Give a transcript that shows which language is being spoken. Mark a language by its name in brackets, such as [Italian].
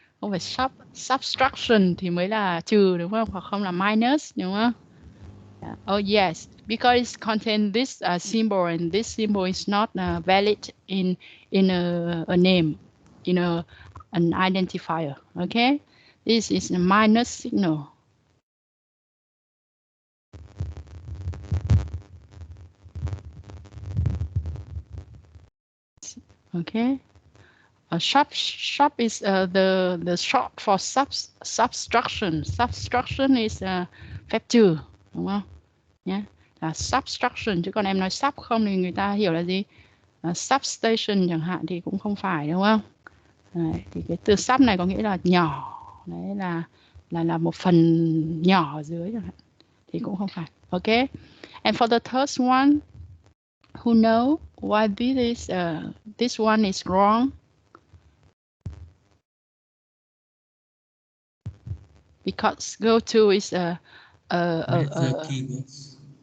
[Vietnamese] Không phải subtraction thì mới là trừ đúng không? Hoặc không là minus đúng không? [English] Yeah. Oh yes, because it contains this symbol, and this symbol is not valid in a name, in an identifier. Okay, this is a minus signal. Okay, shop is the short for subtraction. Subtraction is [Vietnamese] phép trừ, đúng không? Nhé, là subtraction, chứ còn em nói sub không thì người ta hiểu là gì? Substation chẳng hạn thì cũng không phải, đúng không? Đấy, thì cái từ sub này có nghĩa là nhỏ, đấy là một phần nhỏ ở dưới chẳng hạn, thì cũng không phải. [English] Okay, and for the third one, who know why this one is wrong? Because go-to is keywords.